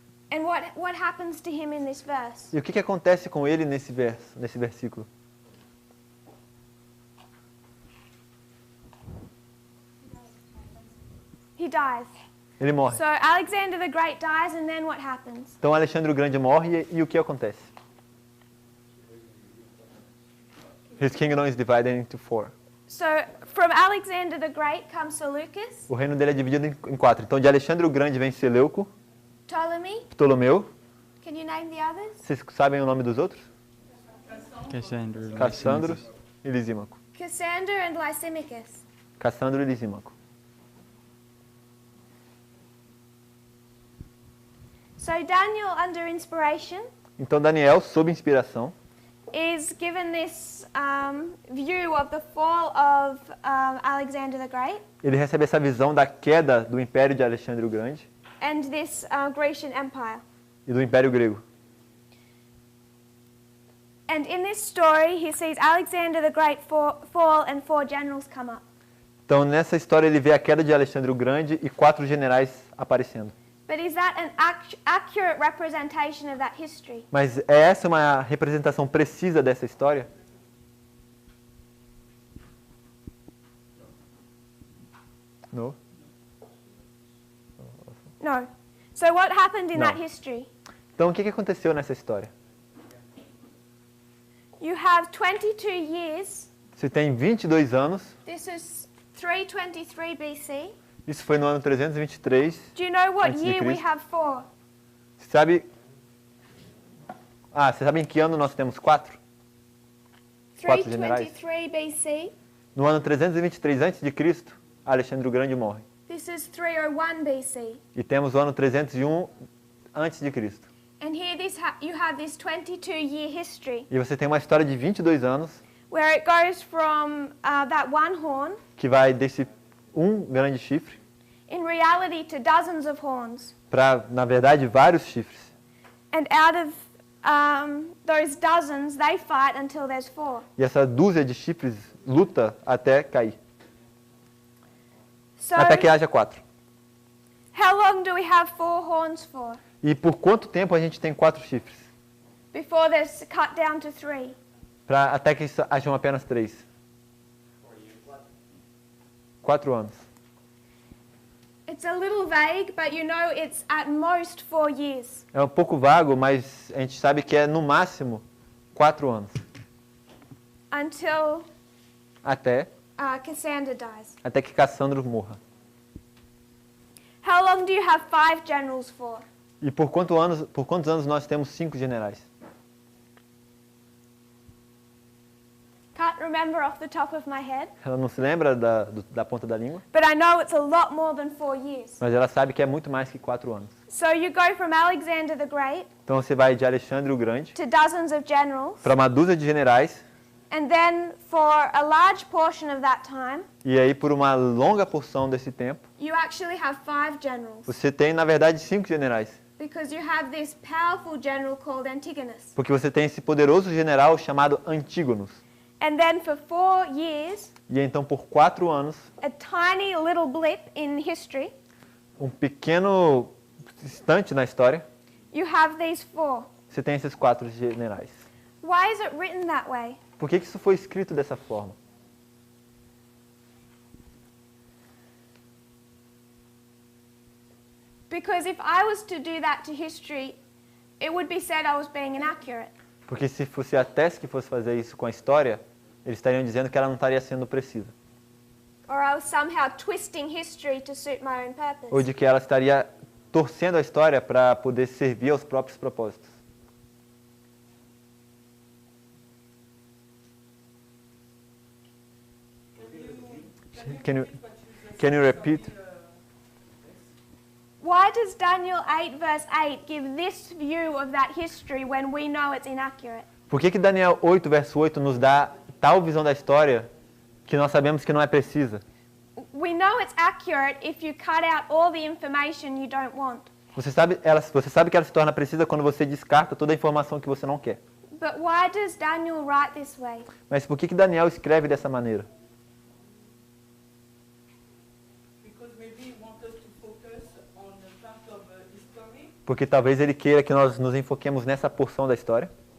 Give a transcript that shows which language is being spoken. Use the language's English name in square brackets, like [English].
[English] And what happens to him in this verse? [Portuguese] E o que acontece com ele nesse versículo? [English] He dies. [Portuguese] Ele morre. [English] So Alexander the Great dies, and then what happens? [Portuguese] Então Alexandre o Grande morre e o que acontece? [English] His kingdom is divided into 4. So from Alexander the Great comes Seleucus, [Portuguese] O reino dele é dividido em 4. Então de Alexandre o Grande vem Seleuco, [English] Ptolemy. [Portuguese] Ptolomeu. [English] Can you name the others? [Portuguese] Vocês sabem o nome dos outros? [English] Cassandra. [Portuguese] Cassandro e Lisímaco. [English] Cassander and Lysimachus. [Portuguese] Cassandro e Lisímaco. [English] So Daniel, under inspiration, [Portuguese] Então Daniel, sob inspiração, [English] is given this view of the fall of Alexander the Great [Portuguese] ele recebe essa visão da queda do Império de Alexandre o Grande [English] and this Grecian Empire. [Portuguese] e do Império Grego. [English] And in this story, he sees Alexander the Great fall and 4 generals come up. [Portuguese] Então nessa história ele vê a queda de Alexandre o Grande e 4 generais aparecendo. [English] But is that an accurate representation of that history? [Portuguese] Mas é essa uma representação precisa dessa história? Não. [English] No. So what happened in No. that history? [Portuguese] Então o que aconteceu nessa história? [English] You have 22 years. [Portuguese] Você tem 22 anos. [English] This is 323 BC. [Portuguese] Isso foi no ano 323. [English] Do you know what [Portuguese] Antes de [English] year we [Portuguese] Cristo. [English] have 4? [Portuguese] Você sabe... você sabe em que ano nós temos 4? 4 generais. [English] 323 BC. [Portuguese] No ano 323 a.C., Alexandre o Grande morre. [English] This is 301 BC. [Portuguese] E temos o ano 301 a.C. [English] And here you have this 22-year history [Portuguese] E você tem uma história de 22 anos [English] where it goes from that one horn, [Portuguese] que vai desse grande chifre [English] in reality, to dozens of horns. [Portuguese] para, na verdade, vários chifres. [English] And out of those dozens, they fight until there's 4. [Portuguese] E essa dúzia de chifres luta até cair. [English] So [Portuguese] Até que haja 4. [English] how long do we have 4 horns for [Portuguese] E por quanto tempo a gente tem 4 chifres? [English] before they're cut down to 3? [Portuguese] Até que hajam apenas 3. 4 anos. [English] It's a little vague, but you know it's at most 4 years. [Portuguese] É um pouco vago, mas a gente sabe que é no máximo 4 anos. [English] Until [Portuguese] Até [English] Cassander dies. [Portuguese] que Cassandro morra. [English] How long do you have 5 generals for? [Portuguese] E por quantos anos nós temos 5 generais? [English] Can't remember off the top of my head, [Portuguese] Ela não se lembra da ponta da língua, [English] but I know it's a lot more than 4 years. [Portuguese] mas ela sabe que é muito mais que 4 anos. [English] So you go from Alexander the Great [Portuguese] Então você vai de Alexandre o Grande [English] to dozens of generals, [Portuguese] para uma dúzia de generais, [English] and then for a large portion of that time, [Portuguese] e aí por uma longa porção desse tempo, [English] you actually have 5 generals, [Portuguese] você tem na verdade 5 generais. [English] because you have this powerful general called Antigonus. [Portuguese] Porque você tem esse poderoso general chamado Antígonos. [English] And then for 4 years, [Portuguese] E então por 4 anos, [English] a tiny little blip in history, [Portuguese] um pequeno instante na história, [English] you have these 4. [Portuguese] você tem esses 4 generais. [English] Why is it written that way? [Portuguese] Por que isso foi escrito dessa forma? [English] Because if I was to do that to history, it would be said I was being inaccurate. [Portuguese] Porque se fosse a TES que fosse fazer isso com a história, eles estariam dizendo que ela não estaria sendo precisa. [English] Or I was somehow twisting history to suit my own purpose. [Portuguese] Ou de que ela estaria torcendo a história para poder servir aos próprios propósitos. [English] Can you repeat? Why does Daniel 8 verse 8 give this view of that history when we know it's inaccurate? [Portuguese] Por que Daniel 8, verso 8 nos dá tal visão da história que nós sabemos que não é precisa? [English] We know it's accurate if you cut out all the information you don't want. [Portuguese] Você sabe que ela se torna precisa quando você descarta toda a informação que você não quer. [English] But why does Daniel write this way? [Portuguese] Mas por que Daniel escreve dessa maneira? [English] Because maybe he wants us to focus on the part of history. [Portuguese] Porque talvez ele queira que nós nos enfoquemos nessa porção da história.